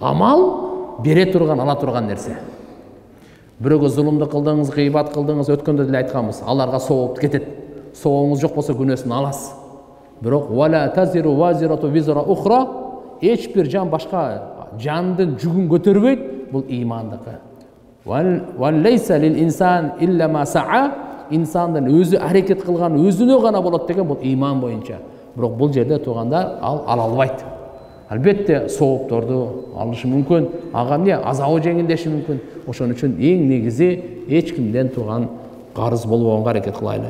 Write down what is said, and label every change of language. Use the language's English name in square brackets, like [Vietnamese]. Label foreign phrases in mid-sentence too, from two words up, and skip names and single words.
[Kyrgyz] Амал бере турган, ала турган нерсе. Бирөөгө зулумду кылдыңыз, гыйбат кылдыңыз, өткөндө деле айтканбыз, аларга сооп кетет. Соогуңуз жок болсо күнөөсүн аласыз. Бирок [Arabic] ولا تزر وازرة وزر أخرى, [Kyrgyz] эч бир жан башка жандын жүгүн көтөрбөйт, бул имандыкы. [Arabic] وأن ليس للإنسان إلا ما سعى, [Kyrgyz] инсандын өзү аракет кылган өзүнө гана болот деген бул иман боюнча. Бирок бул жерде турганда ал ала албайт. Албетте соопторду алышы мүмкүн, ага эмне азабы жеңилдеши мүмкүн. Ошон үчүн эң негизи эч кимден турган карыз болбогонго аракет кылайлы.